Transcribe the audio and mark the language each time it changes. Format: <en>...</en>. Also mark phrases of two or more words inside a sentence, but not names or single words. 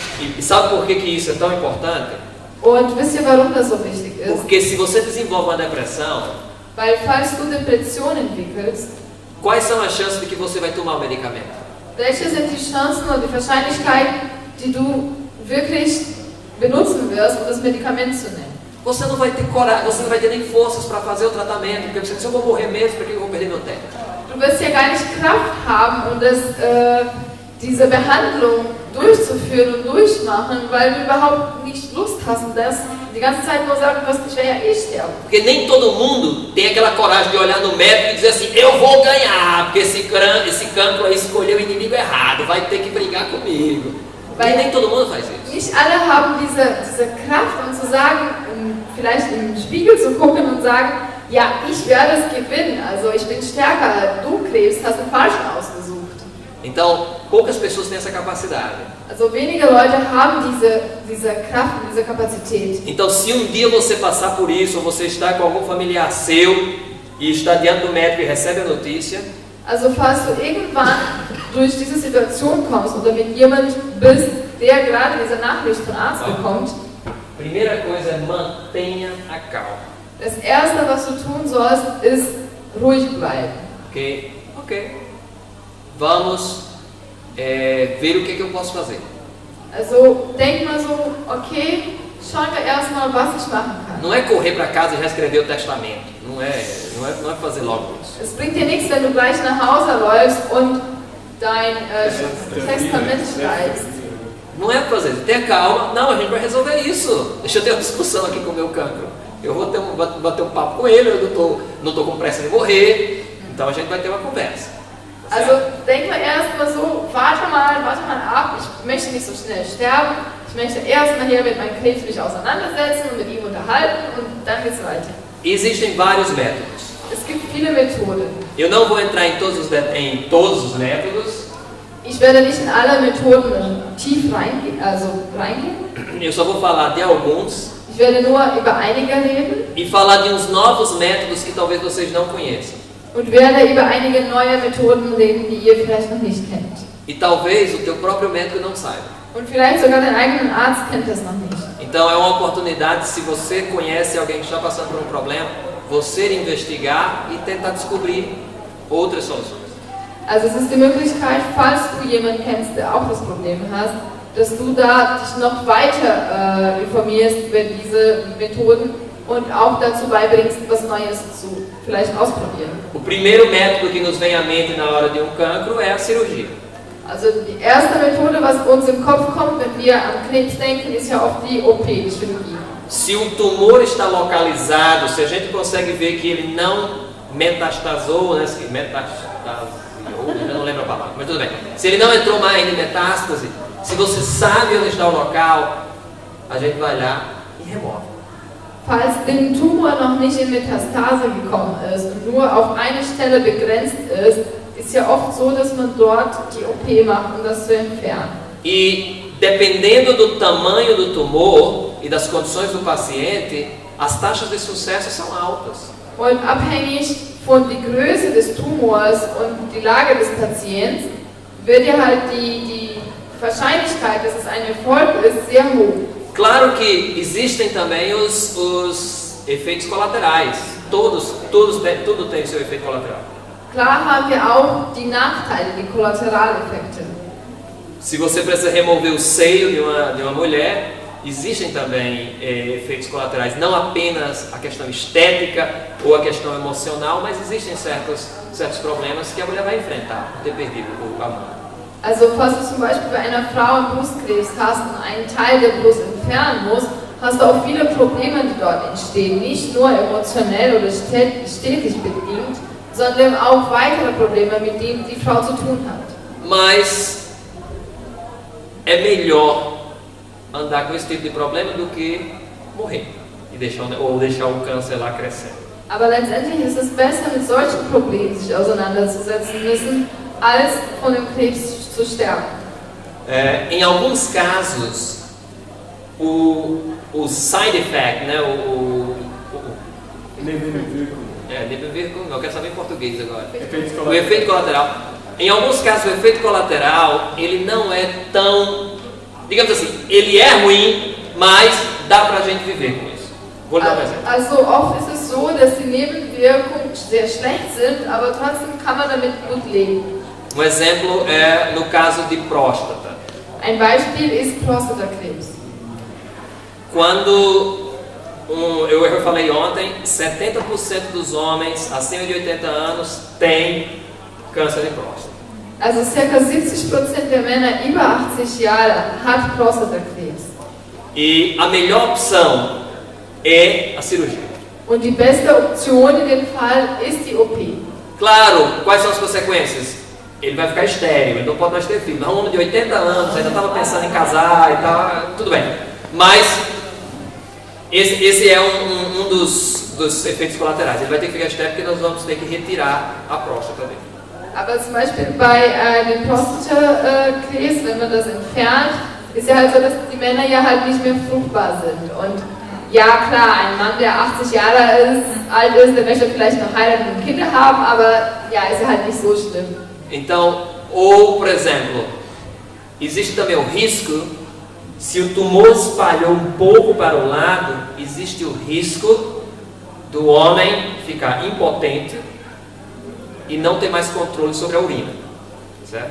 <pt>E sabe por que isso é tão importante?</pt> <de>Und wisst ihr, warum das so wichtig ist?</de> <pt>Porque se você desenvolve uma depressão,</pt> <de>Weil falls du Depression entwickelst,</de> <pt>quais são as chances de que você vai tomar o medicamento?</pt> <de>welche sind die Chancen und die Wahrscheinlichkeit, die du wirklich benutzen wirst, um das Medikament zu nehmen?</de> <pt>Você não vai ter coragem, você não vai ter nem forças para fazer o tratamento, porque você diz, eu vou morrer mesmo, para que eu vou perder meu tempo?</pt> <de>Du wirst ja gar nicht Kraft haben, um diese Behandlung durchzuführen und durchmachen, weil du überhaupt nicht Lust hast und das die ganze Zeit nur sagen wirst, ich werde ja eh sterben.</de> <pt>Porque nem todo mundo tem aquela coragem de olhar no médico e dizer assim, eu vou ganhar, porque esse cancro aí escolheu o inimigo errado, vai ter que brigar comigo. Weil nem todo mundo faz isso.</pt> <de>Nicht alle haben diese Kraft, um zu sagen, vielleicht im Spiegel zu gucken und sagen, ja, ich werde es gewinnen, also ich bin stärker, du Krebs, hast den Falschen ausgesucht.</de> <pt>Então, poucas pessoas têm essa capacidade.</pt> <de>Also wenige Leute haben diese Kraft, diese Kapazität.</de> <pt>Então, se um dia você passar por isso, ou você está com algum familiar seu e está diante do médico e recebe a notícia,</pt> <de>Also falls du irgendwann durch diese Situation kommst oder mit jemand bist, der gerade diese Nachricht vom Arzt bekommt,</de> <pt>primeira coisa é mantenha a calma.</pt> <de>das Erste, was du tun sollst, ist ruhig bleiben.</de> <pt>Ok. Vamos ver o que eu posso fazer.</pt> <de>Also denk mal so, okay, schauen wir erstmal, was ich machen kann.</de> <pt>Não é correr para casa e já escrever o testamento. Não é fazer logo isso.</pt> <de>Es bringt dir nichts, wenn du gleich nach Hause läufst und dein Testament schreibst.</de> <pt>Não é fazer, tenha calma. Não, a gente vai resolver isso. Deixa eu ter uma discussão aqui com o meu cancro. Eu vou bater um papo com ele, eu não tô com pressa de morrer. Então a gente vai ter uma conversa.</pt> <de>Also denk mal erstmal so, warte mal ab, ich möchte nicht so schnell sterben, ich möchte erstmal hier mit meinem Krebs mich auseinandersetzen und mit ihm unterhalten und dann geht's weiter.</de> <pt>Existem vários métodos.</pt> <de>Es gibt viele Methoden.</de> <pt>Eu não vou entrar em todos os métodos.</pt> <de>Ich werde nicht in alle Methoden tief reingehen.</de> <pt>Eu só vou falar de alguns.</pt> <de>Ich werde nur über einige reden.</de> <pt>E falar de uns novos métodos que talvez vocês não conheçam.</pt> <de>Und werde über einige neue Methoden reden, die ihr vielleicht noch nicht kennt.</de> <pt>E talvez o teu próprio médico não saiba.</pt> <de>Und vielleicht sogar dein eigenen Arzt kennt das noch nicht.</de> <pt>Então é uma oportunidade, se você conhece alguém que está passando por um problema, você investigar e tentar descobrir outras soluções.</pt> <de>Also es ist die Möglichkeit, falls du jemanden kennst, der auch das Problem hat, dass du da dich noch weiter informierst über diese Methoden und auch dazu beibringst, was Neues zu vielleicht ausprobieren.</de> <pt>O primeiro método que nos vem à mente na hora de um cancro é a cirurgia.</pt> <de>Also die erste Methode, was uns im Kopf kommt, wenn wir an Krebs denken, ist ja oft die OP, die Chirurgie.</de> <pt>Se o tumor está localizado, se a gente consegue ver que ele não metastasou, né? Eu não lembro a palavra, mas tudo bem. Se ele não entrou mais em metástase, se você sabe onde está o local, a gente vai lá e remove.</pt> <de>Falls der Tumor noch nicht in Metastase gekommen ist und nur auf eine Stelle begrenzt ist ja oft so, dass man dort die OP macht, um das zu entfernen.</de> <pt>E dependendo do tamanho do tumor e das condições do paciente, as taxas de sucesso são altas.</pt> <de>Und abhängig von der Größe des Tumors und die Lage des Patienten wird ja halt die Wahrscheinlichkeit, dass es ein Erfolg ist, sehr hoch.</de> <pt>Claro que existem também os efeitos colaterais. Tudo tem seu efeito colateral.</pt> <de>Klar haben wir auch die Nachteile, die Kollateraleffekte.</de> <pt>Se você precisa remover o seio de uma mulher, existem também efeitos colaterais. Não apenas a questão estética ou a questão emocional, mas existem certos problemas que a mulher vai enfrentar por ter perdido a mão.</pt> <de>Also falls du zum Beispiel bei einer Frau Brustkrebs hast und einen Teil der Brust entfernen musst, hast du auch viele Probleme, die dort entstehen. Nicht nur emotionell oder stetig bedingt, sondern auch weitere Probleme, mit denen die Frau zu tun hat.</de> <pt>Mas é melhor andar com esse tipo de problema do que morrer e deixar o câncer lá crescendo.</pt> <de>Aber letztendlich ist es besser, mit solchen Problemen sich auseinanderzusetzen müssen, als von dem Krebs zu sterben.</de> <pt>Em alguns casos, o</pt> <en>side effect,</en> <pt>né, nebenwirkung, não, eu quero saber em português agora. O efeito colateral. Em alguns casos, o efeito colateral, ele não é tão, digamos assim, ele é ruim, mas dá pra gente viver com isso. Vou lhe dar um exemplo.</pt> <de>Also oft ist es so, dass die Nebenwirkungen sehr schlecht sind, aber trotzdem kann man damit gut leben.</de> <pt>Um exemplo é no caso de próstata.</pt> <de>Ein Beispiel ist Prostatakrebs.</de> <pt>Quando eu falei ontem, 70% dos homens acima de 80 anos têm câncer de próstata.</pt> <de>Also ca. 70% der Männer über 80 Jahre hat Prostatakrebs.</de> <pt>E a melhor opção é a cirurgia.</pt> <de>Und die beste Option in dem Fall ist die OP.</de> <pt>Claro, quais são as consequências? Ele vai ficar estéril, ele não pode mais ter filho. Um homem de 80 anos, ainda estava pensando em casar e tal, tudo bem. Mas esse é um dos efeitos colaterais. Ele vai ter que ficar estéril porque nós vamos ter que retirar a próstata dele.</pt> <de>Aber zum Beispiel bei dem Prostatakrebs, wenn man das entfernt, ist ja halt so, dass die Männer ja halt nicht mehr fruchtbar sind. Und ja klar, ein Mann, der 80 Jahre alt ist, der möchte vielleicht noch heiraten und Kinder haben, aber ja, ist ja halt nicht so schlimm.</de> <pt>Então, ou por exemplo, existe também o risco, se o tumor espalhou um pouco para o lado, existe o risco do homem ficar impotente e não ter mais controle sobre a urina, certo?</pt>